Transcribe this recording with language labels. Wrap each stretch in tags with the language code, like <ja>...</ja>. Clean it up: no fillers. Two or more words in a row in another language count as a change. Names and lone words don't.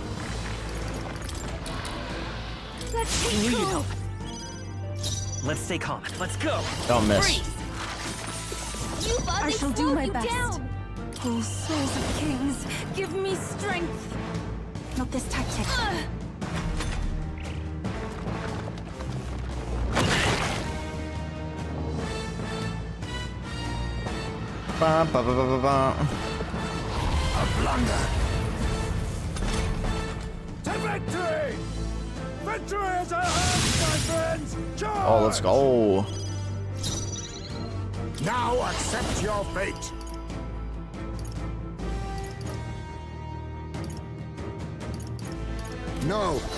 <en>Let's take You need cool. help. Let's stay calm. Let's go. Don't miss. Freeze. You buzz, I they shall do slowed my you best. down. Oh, souls of kings, give me strength. Not this tactic. Ba, ba, ba, ba, ba, ba. A blunder. To victory! Victory is at hand, my friends! Charge! Oh, let's go. Now accept your fate. No.</en>